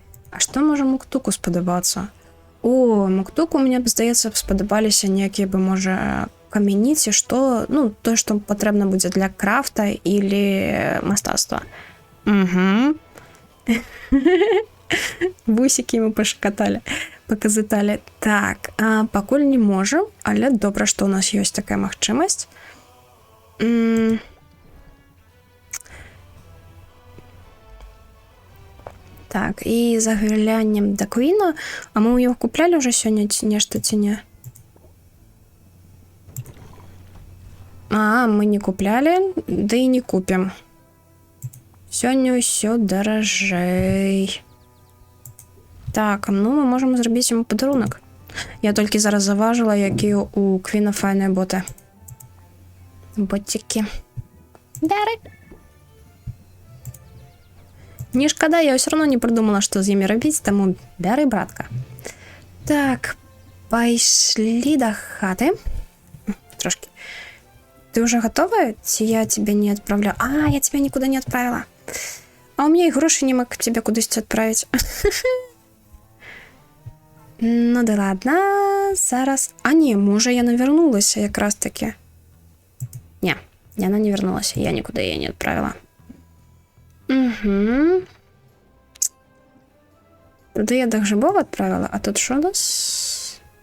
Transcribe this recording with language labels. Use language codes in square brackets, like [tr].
[be] А што можа Муктуку спадабацца? О, Муктуку, мне б здаецца, спадабаліся некія бы, можа, камяніці, што, ну, тое, што патрэбна будзе для крафта или мастацтва. Угу. [ru] Бусики мы пошкатали, показытали. [be] Так, пакуль не можем, але добра, што у нас ёсць такая магчымасць. Так, і заглянем да Квіна. А мы ў яго куплялі ўжо сёння ці нешта, ці не? Мы не куплялі, да і не купім. Сёння ўсё даражэй. Так, ну мы можам зрабіць яму падарунак. Я толькі зараз заважыла, якія у Квіна файныя боты. Ботики. Бяры. Не шкада, я ўсё равно не придумала, што з імі рабіць, таму бяры, братка. Так, пайшлі да хаты. Трошки. [ru] Ты уже готова? Ці я тебя не отправляю? Я тебя никуда не отправила. А у меня и грошей нема, как тебя кудись отправить. Ну да ладно, зараз... не, може я навернулася якраз таки. Не, она не вернулась, я никуда ее не отправила. Угу. Туда я до грибов отправила, а тут что у нас?